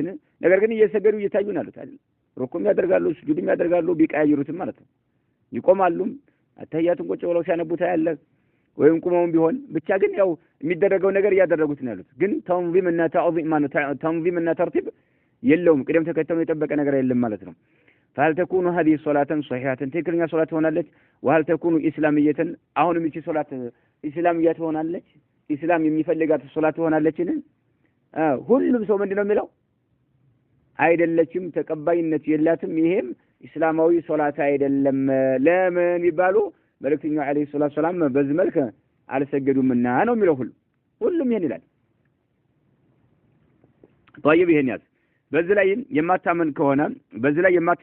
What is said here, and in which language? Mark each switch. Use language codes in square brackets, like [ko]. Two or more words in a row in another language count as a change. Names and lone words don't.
[am] ነገር ግን እየሰገዱ እየታዩን አሉት አይደል? ሩኩም ያደርጋሉ ስጁድም ያደርጋሉ ቢቀያይሩትም ማለት ነው። ይቆማሉ አተያቱን ቁጭ ብለው ሲያነቡት ያለ ወይም ቁመውን ቢሆን ብቻ ግን ያው የሚደረገው ነገር ያደረጉት ነው ያሉት። ግን ተንዚምና ተዕዚም ማለት ተንዚምና ተርቲብ የለውም ቅደም ተከተል የጠበቀ ነገር የለም ማለት ነው። [ar] فهل تكون هذه صلاة صحيحة [am] ትክክለኛ ሶላት ሆናለች? [ar] وهل تكون إسلامية [am] አሁንም እቺ ሶላት ኢስላሚያ ሆናለች? ኢስላም የሚፈልጋት ሶላት ሆናለችን? ሁሉም ሰው ምንድነው የሚለው አይደለችም፣ ተቀባይነት የላትም፣ ይሄም ኢስላማዊ ሶላት አይደለም። ለምን ይባሉ መልእክተኛው [ar] عليه السلام [am] በዚህ መልክ አልሰገዱምና ነው የሚለው ሁሉም ይሄን ይላል። طيب ይሄን ያዝ። በዚህ ላይ የማታመን ከሆነ በዚህ ላይ